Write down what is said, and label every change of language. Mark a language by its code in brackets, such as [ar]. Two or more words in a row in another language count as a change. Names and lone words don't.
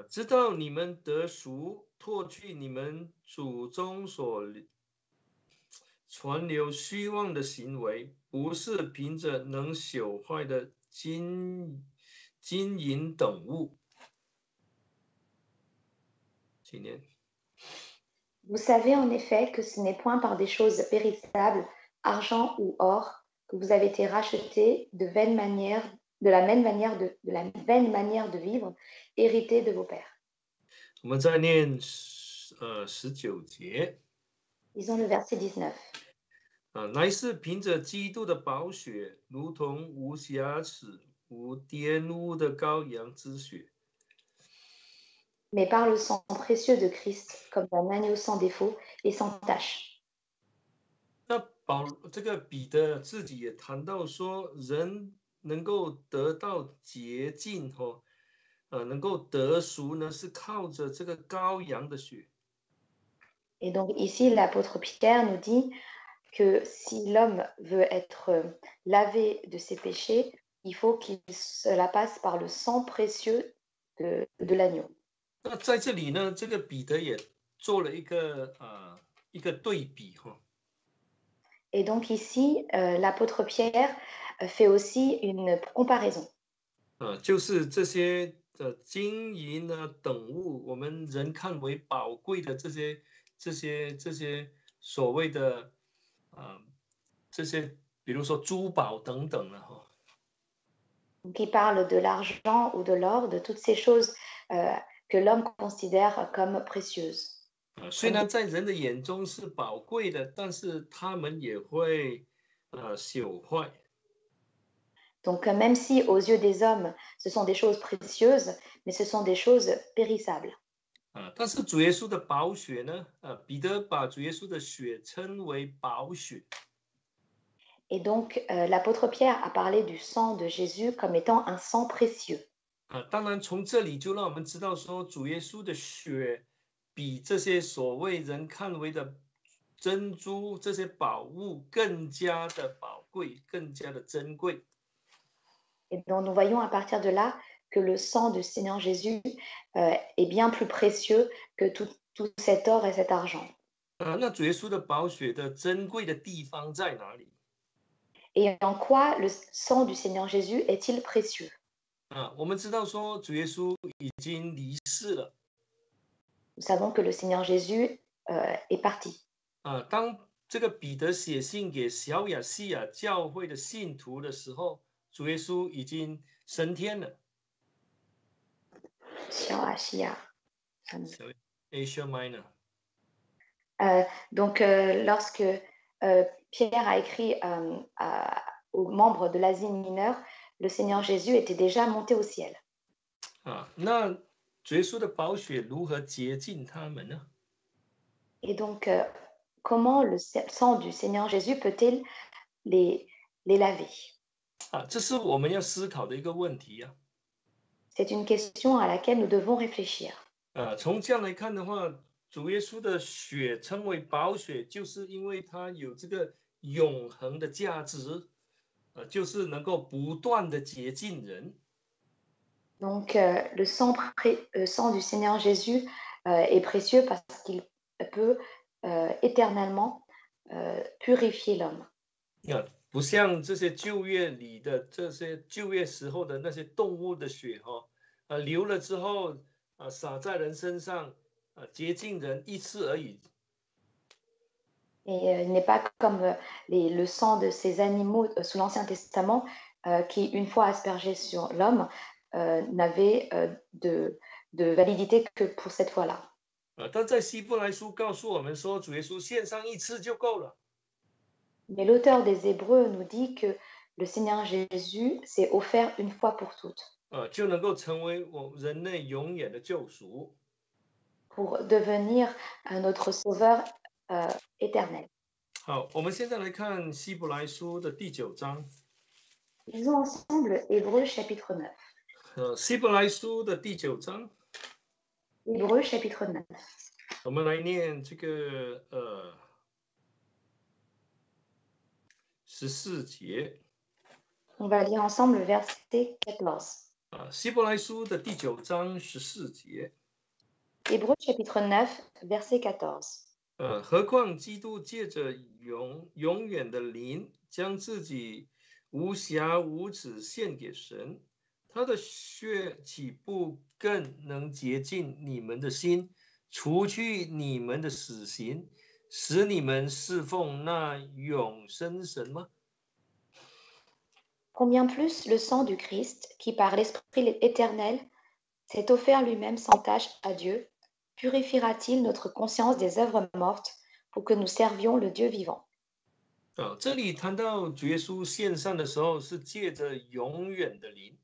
[zh] 知道你们得赎，脱去你们祖宗所传流虚妄的行为，不是凭着能朽坏的金银等物。请念。 [fr] Vous savez en effet que ce n'est point par des choses périssables, argent ou or, que vous avez été rachetés de la même manière de vivre, hérité de vos pères. [zh] 我们再念19节。 [fr] Lisons le verset 19. [zh] 乃是凭着基督的宝血，如同无瑕疵、无玷污的羔羊之血。 [fr] Mais par le sang précieux de Christ, comme d'un agneau sans défaut et sans tache. [zh] 那这个彼得自己也谈到说，人能够得到洁净能够得赎呢，是靠着这个羔羊的血。 [fr] Et donc ici, l'apôtre Pierre nous dit que si l'homme veut être lavé de ses péchés, il faut qu'il cela passe par le sang précieux de l'agneau. [zh] 那在这里呢，这个彼得也做了一个对比哈。 [fr] Et donc ici, l'apôtre Pierre fait aussi une comparaison. [zh] 就是这些金银等物，我们人看为宝贵的这些所谓的这些，比如说珠宝等等了哈。 [fr] Qui parle de l'argent ou de l'or, de toutes ces choses que l'homme considère comme précieuses. [zh] 虽然在人的眼中是宝贵的，但是他们也会朽坏。 [fr] Donc même si aux yeux des hommes, ce sont des choses précieuses, mais ce sont des choses périssables. [zh] 但是主耶稣的宝血呢？彼得把主耶稣的血称为宝血。 [fr] Et donc l'apôtre Pierre a parlé du sang de Jésus comme étant un sang précieux. [zh] 当然从这里就让我们知道说，主耶稣的血比这些所谓人看为的珍珠这些宝物更加的宝贵，更加的珍贵。 [fr] Et donc nous voyons à partir de là que le sang du Seigneur Jésus est bien plus précieux que tout cet or et cet argent. [zh] 那主耶稣的宝血的珍贵的地方在哪里？ [fr] Et en quoi le sang du Seigneur Jésus est-il précieux? [zh] 我们知道说主耶稣已经离世了。 [fr] Nous savons que le Seigneur Jésus est parti. [zh] 当这个彼得写信给小亚细亚教会的信徒的时候，主耶稣已经升天了。 [fr] Sur Asia. Asia Minor. Donc, lorsque Pierre a écrit aux membres de l'Asie mineure, le Seigneur Jésus était déjà monté au ciel. [zh] 那主耶稣的宝血如何洁净他们呢？ [fr] Et donc, comment le sang du Seigneur Jésus peut-il les laver? [zh] 这是我们要思考的一个问题啊。 [fr] C'est une question à laquelle nous devons réfléchir. [zh] 从这样来看的话，主耶稣的血称为宝血，就是因为它有这个永恒的价值， 就是能够不断的洁净人。 [fr] Donc, le sang du Seigneur Jésus est précieux parce qu'il peut éternellement purifier l'homme. [zh] 不像这些旧约里的这些旧约时候的那些动物的血流了之后洒在人身上洁净人一次而已。 [fr] Et il n'est pas comme le sang de ces animaux sous l'Ancien Testament qui, une fois aspergé sur l'homme, n'avait de validité que pour cette fois-là. [zh] 但在希伯来书告诉我们说，主耶稣献上一次就够了。 [fr] Mais l'auteur des Hébreux nous dit que le Seigneur Jésus s'est offert une fois pour toutes [zh] 就能够成为我人类永远的救赎。 [fr] pour devenir notre sauveur éternel. [zh] 好，我们现在来看希伯来书的第9章。 [fr] Lisons ensemble Hébreux chapitre 9. [zh] 希伯来书的第9章， [fr] Hébreux chapitre 9. [zh] 我们来念这个14节。 [fr] On va lire ensemble le verset 14. [zh] 希伯来书的第9章14节。 [fr] Hébreux chapitre 9, verset 14. [zh] 何况基督借着永远的灵，将自己无瑕无疵献给神，他的血岂不更能洁净你们的心，除去你们的死刑，使你们侍奉那永生神吗？ [fr] Combien plus le sang du Christ, qui par l'Esprit éternel s'est offert lui-même sans tache à Dieu, purifiera-t-il notre conscience des œuvres mortes pour que nous servions le Dieu vivant? [zh] 这里谈到主耶稣献上的时候，是借着永远的灵。